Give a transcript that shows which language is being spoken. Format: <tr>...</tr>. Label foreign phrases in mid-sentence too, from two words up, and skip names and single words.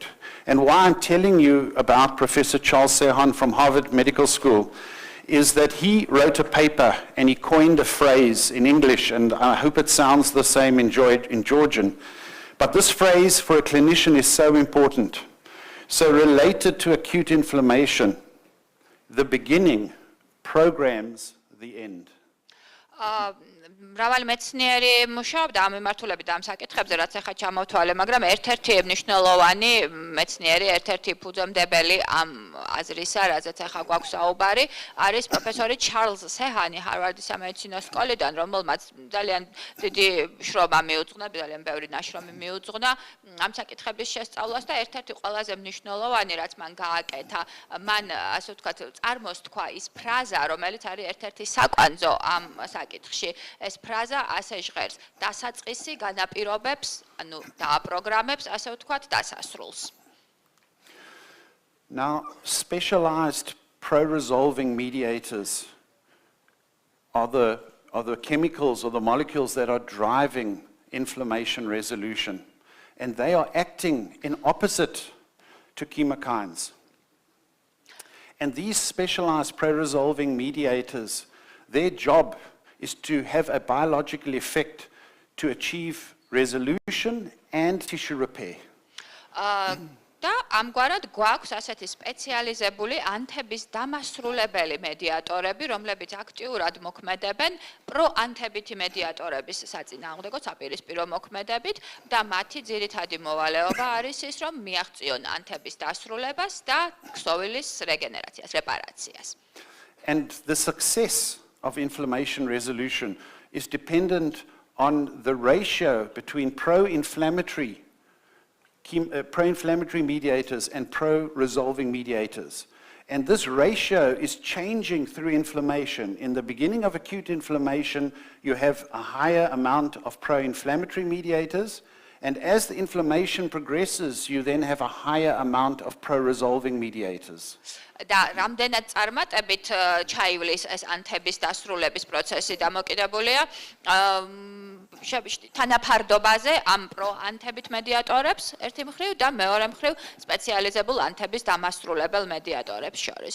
<en>And why I'm telling you about Professor Charles Serhan from Harvard Medical School is that he wrote a paper and he coined a phrase in English, and I hope it sounds the same in Georgian. But this phrase for a clinician is so important. So related to acute inflammation, the beginning programs the end.</en> <ka>მრავალი მეცნიერი მუშაობდა ამ მიმართულებით ამ საკითხებზე, რაც ახლა ჩამოვთვალე, მაგრამ ერთ-ერთი მნიშვნელოვანი მეცნიერი, ერთ-ერთი ფუძემდებელი ამ აზრისა, რაზეც ახლა გვაქვს საუბარი, არის პროფესორი ჩარლზ სეჰანი ჰარვარდის სამედიცინო სკოლიდან, რომელმაც ძალიან დიდი შრომა მიუძღვნა, ძალიან ბევრი ნაშრომი მიუძღვნა ამ საკითხების შესწავლას და ერთ-ერთი ყველაზე მნიშვნელოვანი, რაც მან გააკეთა, მან ასე ვთქვათ, წარმოსთქვა ის ფრაზა, რომელიც არის ერთ-ერთი საკვანძო ამ საკითხში. ეს ფრაზა ასე ჟღერს: დასაწყისი განაპირობებს, ანუ დააპროგრამებს, ასე ვთქვათ, დასასრულს.</ka> <en>Now, specialized pro-resolving mediators are the chemicals or the molecules that are driving inflammation resolution, and they are acting in opposite to chemokines. And these specialized pro-resolving mediators, their job is to have a biological effect to achieve resolution and tissue repair.</en> <ka>და ამგვარად გვაქვს ასეთი სპეციალიზებული ანთების დამასრულებელი მედიატორები, რომლებიც აქტიურად მოქმედებენ პროანთებითი მედიატორების საწინააღმდეგო საპირისპირო მოქმედებით და მათი ძირითადი მოვალეობა არის ის, რომ მიაღწიონ ანთების დასრულებას და ქსოვილის რეგენერაციას, რეპარაციას.</ka> <en>And the success of inflammation resolution is dependent on the ratio between pro-inflammatory mediators and pro-resolving mediators. And this ratio is changing through inflammation. In the beginning of acute inflammation, you have a higher amount of pro-inflammatory mediators, and as the inflammation progresses, you then have a higher amount of pro-resolving mediators.</en> <ka>და რამდენად წარმატებით ჩაივლის ეს ანთების დასრულების პროცესი დამოკიდებულია თანაფარდობაზე ამ პროანთებით მედიატორებს ერთი მხრივ და მეორე მხრივ სპეციალიზებულ ანთების დამასრულებელ მედიატორებს შორის.</ka>